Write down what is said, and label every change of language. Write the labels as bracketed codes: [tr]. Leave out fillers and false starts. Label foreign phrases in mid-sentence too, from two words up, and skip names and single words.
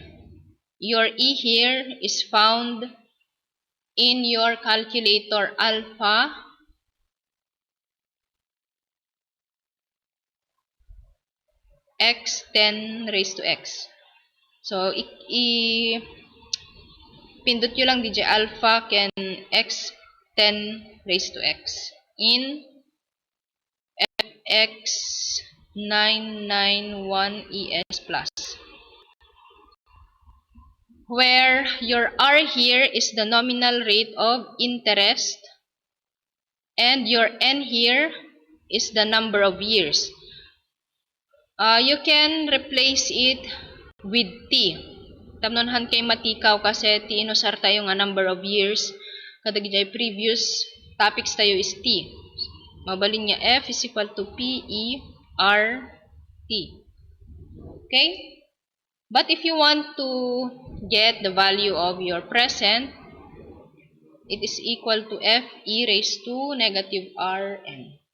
[en] Your E here is found in your calculator alpha x 10 raised to x. So, [ilo] pindot nyo lang [en] DJ alpha can x 10 raised to x in fx 991 es plus, where your R here is the nominal rate of interest and your N here is the number of years. You can replace it with T. [ilo] Tamnonhan kay matikaw kasi T inusar tayo nga [en] number of years. [ilo] Kadag jay [en] previous topics [ilo] tayo is T. Mabalin niya [en] F is equal to P, E, R, T. Okay? But if you want to get the value of your present, it is equal to F E raised to negative R N.